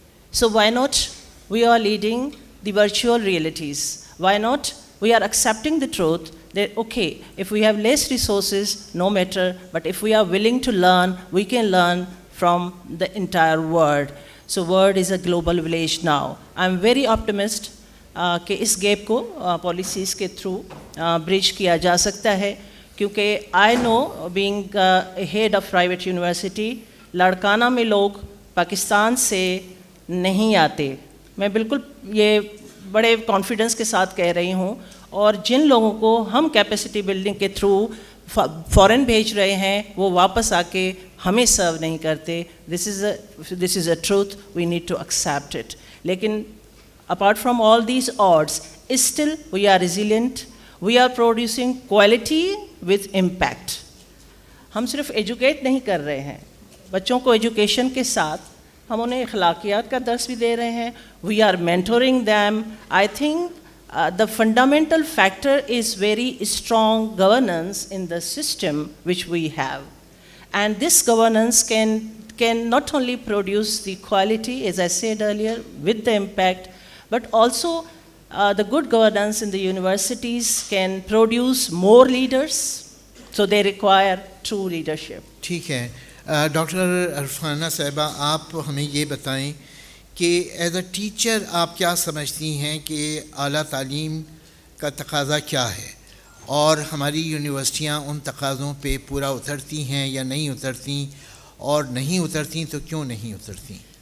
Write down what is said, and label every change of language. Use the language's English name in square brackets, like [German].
[English] So why not we are leading the virtual realities? Why not we are accepting the truth that, okay, if we have less resources, no matter, but if we are willing to learn, we can learn from the entire world. So world is a global village now. I'm very optimistic [Urdu] کہ اس gap کو policies کے through برج کیا جا سکتا ہے, کیونکہ [English] I know being head of private university, [Urdu] Larkana میں لوگ پاکستان سے نہیں آتے. میں بالکل یہ بڑے کانفیڈنس کے ساتھ کہہ رہی ہوں, اور جن لوگوں کو ہم کیپیسٹی بلڈنگ کے تھرو فورن بھیج رہے ہیں وہ واپس آ کے ہمیں سرو نہیں کرتے. [English] This is a truth, we need to accept it. [Urdu] لیکن [English] apart from all these odds, still we are resilient. We are producing quality with impact. [Urdu] ہم صرف ایجوکیٹ نہیں کر رہے ہیں, بچوں کو ایجوکیشن کے ساتھ ہم انہیں اخلاقیات کا درس بھی دے رہے ہیں. [English] We are mentoring them. I think the fundamental factor is very strong governance in the system which we have. And this governance can not only produce the quality, as I said earlier, with the impact, but also the good governance in the universities can produce more leaders, so they require true leadership. [Urdu] ٹھیک ہے. Doctor Irfana صاحبہ, آپ ہمیں یہ بتائیں کہ [English] as a teacher [Urdu] آپ کیا سمجھتی ہیں کہ اعلیٰ تعلیم کا تقاضا کیا ہے, اور ہماری یونیورسٹیاں ان تقاضوں پہ پورا اترتی ہیں یا نہیں اترتی, اور نہیں اترتی تو کیوں نہیں اترتی؟